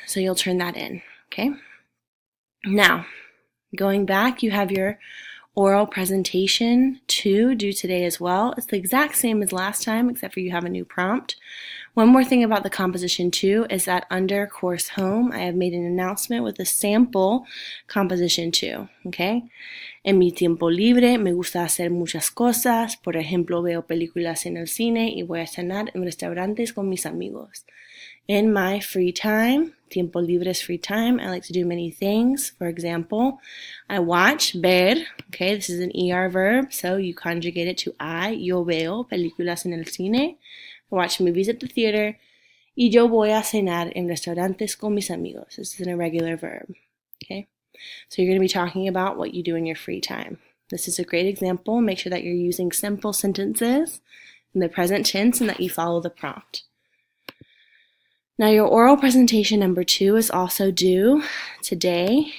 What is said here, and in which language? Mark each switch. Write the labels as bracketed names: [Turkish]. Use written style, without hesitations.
[English] So you'll turn that in, okay? Now, going back, you have your oral presentation 2 due today as well. It's the exact same as last time, except for you have a new prompt. One more thing about the composition 2 is that under course home, I have made an announcement with a sample composition 2, okay? [Spanish] En mi tiempo libre me gusta hacer muchas cosas. Por ejemplo, veo películas en el cine y voy a cenar en restaurantes con mis amigos. [English] In my free time, tiempo libre is free time, I like to do many things. For example, I watch, ver, okay, this is an ER verb, so you conjugate it to I. [Spanish] Yo veo películas en el cine. [English] I watch movies at the theater. [Spanish] Y yo voy a cenar en restaurantes con mis amigos. [English] This is an irregular verb, okay? So you're going to be talking about what you do in your free time. This is a great example. Make sure that you're using simple sentences in the present tense and that you follow the prompt. Now your oral presentation number 2 is also due today.